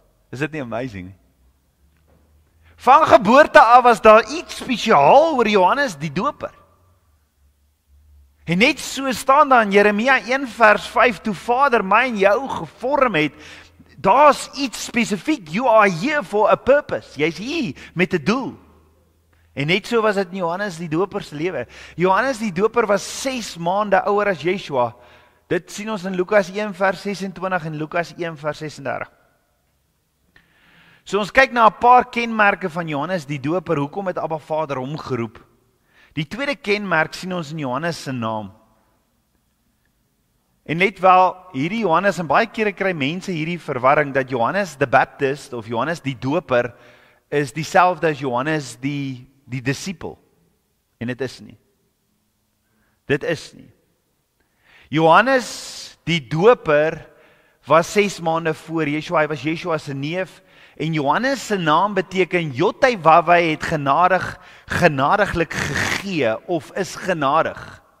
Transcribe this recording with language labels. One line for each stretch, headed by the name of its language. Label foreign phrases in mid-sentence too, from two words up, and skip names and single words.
Afrikaans: Is dit nie amazing? Van geboorte af was daar iets spesiaal oor Johannes die doper. En net so staan daar in Jeremia 1 vers 5, toe Vader my en jou gevorm het, daar's iets spesifiek,
English: you are here for a purpose,
Afrikaans: jy's hier met 'n doel. En net so was dit in Johannes die doper se lewe. Johannes die doper was 6 maande ouer as Yeshua. Dit sien ons in Lukas 1 vers 26 en Lukas 1 vers 36. So ons kyk na 'n paar kenmerke van Johannes die doper, hoekom het Abba Vader hom geroep. Die tweede kenmerk sien ons in Johannes se naam. En let wel, hierdie Johannes, en baie kere kry mense hierdie verwarring, dat Johannes the Baptist, of Johannes die doper, is dieselfde as Johannes die disipel. En dit is nie. Dit is nie. Johannes die doper was 6 maande voor Yeshua, hy was Yeshua se neef, En Johannes se naam beteken Jotywawai het genadiglik gegee of is genadig.